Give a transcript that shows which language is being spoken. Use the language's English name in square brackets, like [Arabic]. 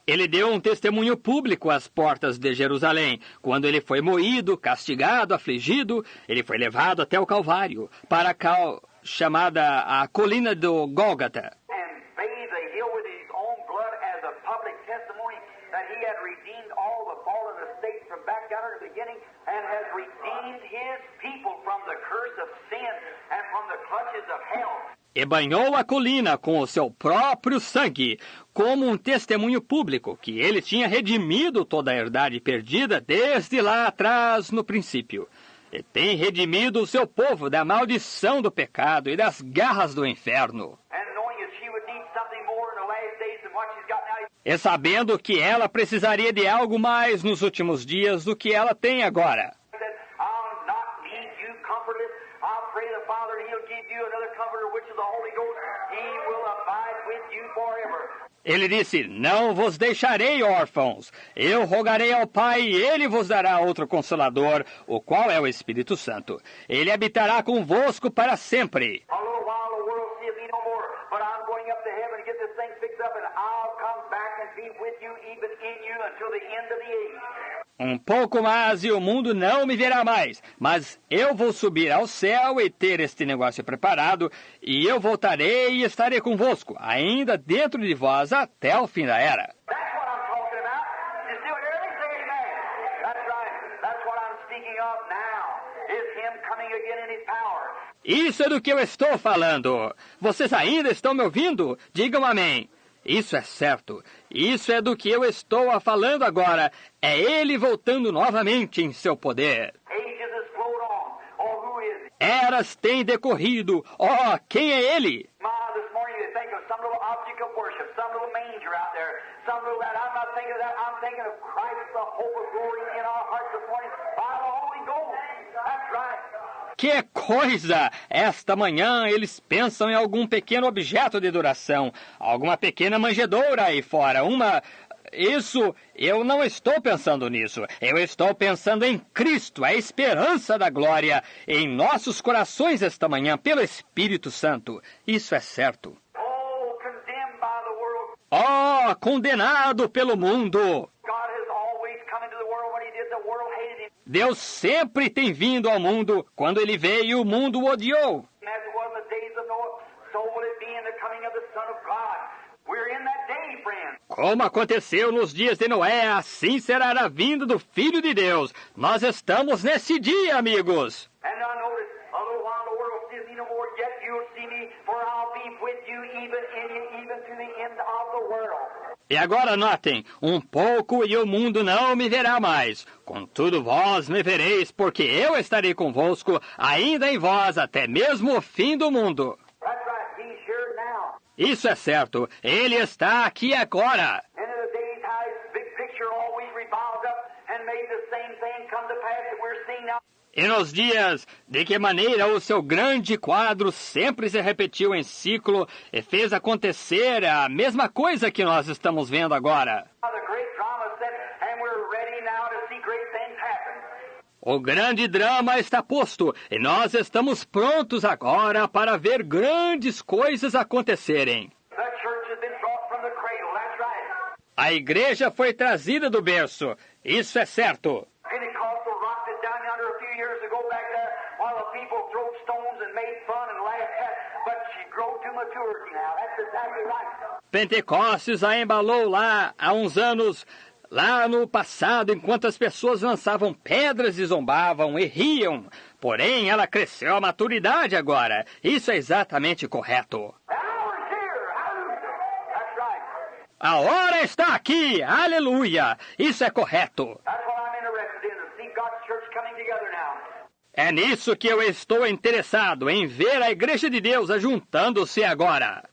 [Portuguese] Ele deu um testemunho público às portas de Jerusalém. Quando ele foi moído, castigado, afligido, ele foi levado até o Calvário, para a chamada a colina do Gólgota. [English] And bathed the hill with his own blood as a public testimony that he had redeemed all the fallen estates from back down at the beginning and has redeemed his people from the curse of sin and from the clutches of hell. [Portuguese] E banhou a colina com o seu próprio sangue, como um testemunho público que ele tinha redimido toda a herdade perdida desde lá atrás no princípio. E tem redimido o seu povo da maldição do pecado e das garras do inferno. [English] And knowing that she would need something more in the last days than what she's got now, [Portuguese] E sabendo que ela precisaria de algo mais nos últimos dias do que ela tem agora. [English] he said, I'll not leave you comfortless. I'll pray the Father and he'll give you another comforter, which is the Holy Ghost. He will abide with you forever. [Portuguese] Ele disse, não vos deixarei órfãos. Eu rogarei ao Pai e ele vos dará outro Consolador, o qual é o Espírito Santo. Ele habitará convosco para sempre. [English] A little while the world seeth me no more, but I'm going up to heaven to get this thing fixed up, and I'll come back and be with you, even in you, until the end of the age. [Portuguese] Um pouco mais e o mundo não me verá mais, mas eu vou subir ao céu e ter este negócio preparado, e eu voltarei e estarei convosco, ainda dentro de vós, até o fim da era. [English] That's what I'm talking about. You still hear me? Say amen. That's right. That's what I'm speaking of now, is him coming again in his power. [Portuguese] Isso é do que eu estou falando. Vocês ainda estão me ouvindo? Digam amém. Isso é certo. Isso é do que eu estou falando agora. É ele voltando novamente em seu poder. [English] Ages has flowed on. Oh, who is he? [Portuguese] Eras têm decorrido. Oh, quem é ele? [English] This morning you think of some little object of worship, some little manger out there, some little that. I'm not thinking of that. I'm thinking of Christ, the hope of glory in our hearts this morning by the Holy Ghost. That's right. [Portuguese] Que coisa! Esta manhã eles pensam em algum pequeno objeto de adoração, alguma pequena manjedoura aí fora, Isso, eu não estou pensando nisso. Eu estou pensando em Cristo, a esperança da glória, em nossos corações esta manhã, pelo Espírito Santo. Isso é certo. [English] Oh, condemned by the world. [Portuguese] Oh, condenado pelo mundo! [English] God has always come into the world. When he did, the world hated him. [Portuguese] Deus sempre tem vindo ao mundo. Quando ele veio, o mundo o odiou. [English] As it was in the days of Noah, so will it be in the coming of the Son of God. We're in that day, friends. [Portuguese] Como aconteceu nos dias de Noé, assim será a vinda do Filho de Deus. Nós estamos nesse dia, amigos. [English] And now notice, a little while the world sees me no more, yet you'll see me, for I'll be with you even in you, even to the end of the world. [Portuguese] E agora notem, um pouco e o mundo não me verá mais. Contudo vós me vereis, porque eu estarei convosco, ainda em vós, até mesmo o fim do mundo. [English] That's right, he's here now. [Portuguese] Isso é certo, ele está aqui agora. [English] And in the days how his big picture always revolves up and made the same thing come to pass that we're seeing now. [Portuguese] E nos dias de que maneira o seu grande quadro sempre se repetiu em ciclo e fez acontecer a mesma coisa que nós estamos vendo agora. [English] The great drama set, and we're ready now to see great things happen. [Portuguese] O grande drama está posto e nós estamos prontos agora para ver grandes coisas acontecerem. [English] The church has been brought from the cradle, that's right. [Portuguese] A igreja foi trazida do berço, isso é certo. [English] Pentecostal rocked it down yonder a few years ago back there while the people threw stones and made fun and laughed at, but she grew to maturity now. That's exactly right. [Portuguese] Pentecostes a embalou lá há uns anos, lá no passado, enquanto as pessoas lançavam pedras e zombavam e riam. Porém, ela cresceu à maturidade agora. Isso é exatamente correto. [English] The hour's here. Hallelujah. That's right. [Portuguese] A hora está aqui! Aleluia! Isso é correto. [English] That's what I'm interested in, to see God's church coming together now. [Portuguese] É nisso que eu estou interessado, em ver a Igreja de Deus ajuntando-se agora.